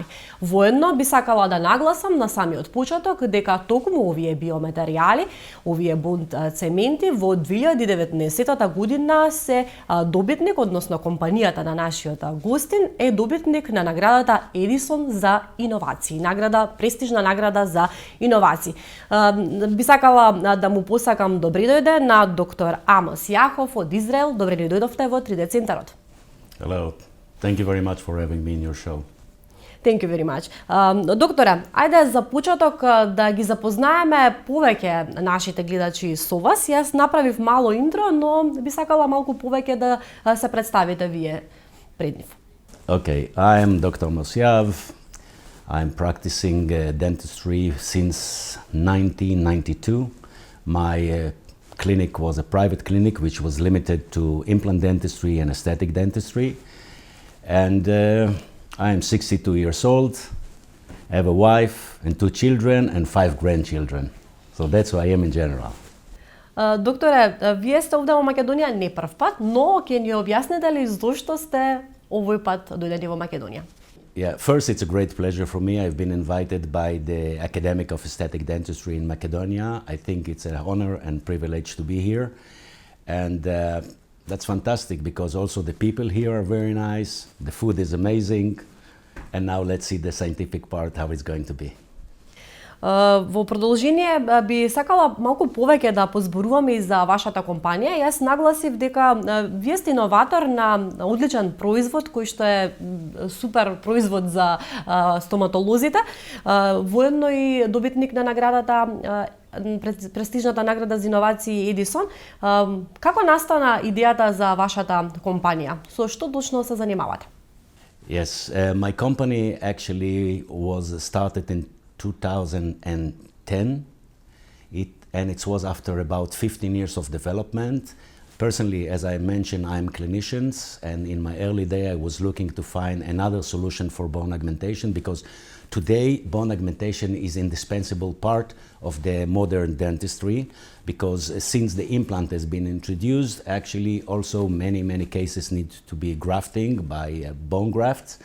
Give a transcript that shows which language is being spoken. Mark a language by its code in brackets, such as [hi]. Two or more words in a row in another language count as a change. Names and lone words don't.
[mk] Воедно би сакала да нагласам на самиот почеток дека токму овие биоматеријали, овие бонд цементи во 2019 година се добитник, односно компанијата на нашиот гостин е добитник на наградата Едисон за иновации, престижна награда за иновации. Би сакала да му посакам добри дојде на доктор Амос Јахов од Израел. Добре ли дојдовте во 3D центарот. [en] Hello. Thank you very much for having me in your show. Thank you very much. [mk] Докторе, ајде за почеток да ги запознаеме повеќе нашите гледачи со вас. Јас направив мало интро, но би сакала малку повеќе да се представите вие пред нив. [en] Okay, I am Dr. Mosyav. I'm practicing dentistry since 1992. My clinic was a private clinic which was limited to implant dentistry and aesthetic dentistry. And I am 62 years old. I have a wife and 2 children and 5 grandchildren. So that's who I am in general. [mk] Докторе, вие сте овде во Македонија не прв пат, но ќе ни објасните ли зошто сте овој пат дојдени во Македонија? [en] Yeah, first it's a great pleasure for me. I've been invited by the Academic of Aesthetic Dentistry in Macedonia. I think it's an honor and privilege to be here. And that's fantastic because also the people here are very nice, the food is amazing, and now let's see the scientific part, how it's going to be. [mk] Во продолжение би сакала малку повеќе да позборуваме и за вашата компанија. Јас нагласив дека вие сте иноватор на одличен производ кој што е супер производ за стоматолозите, воедно и добитник на наградата престижната награда за иновации Едисон. Како настана идејата за вашата компанија? Со што точно се занимавате? [en] Yes, my company actually was started in 2010, and it was after about 15 years of development. Personally, as I mentioned, I'm a clinician, and in my early day I was looking to find another solution for bone augmentation because today bone augmentation is an indispensable part of the modern dentistry because since the implant has been introduced, actually also many cases need to be grafting by bone grafts.